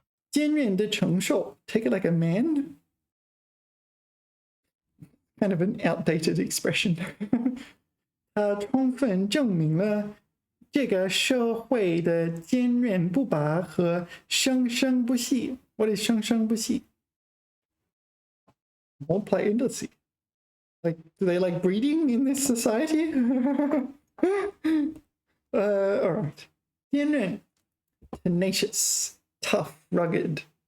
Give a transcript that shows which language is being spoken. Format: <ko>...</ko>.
<zh>坚韧的承受,</zh> <en>take it like a man. Kind of an outdated expression.</en> <zh>它充分证明了这个社会的坚韧不拔和生生不息。</zh> <en>What is 生生不息? Multiply and see. Like, do they like breeding in this society? All right. 坚韧 tenacious, tough, rugged.</en>